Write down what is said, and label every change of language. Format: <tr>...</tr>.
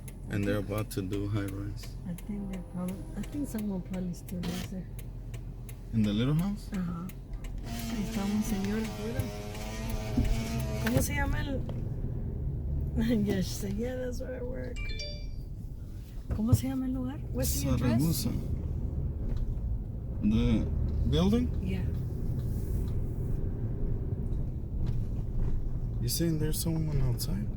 <en>And they're about to do high rise. I think someone probably still lives there. In the little house? Ajá.</en> <es>Ahí está un señor afuera. ¿Cómo se llama el...?</es> <en>Yeah, she said, yeah, that's where I work.</en> <es>¿Cómo se llama el lugar?</es> <en>What's the address? Saragusa. The building? Yeah. You saying there's someone outside?</en>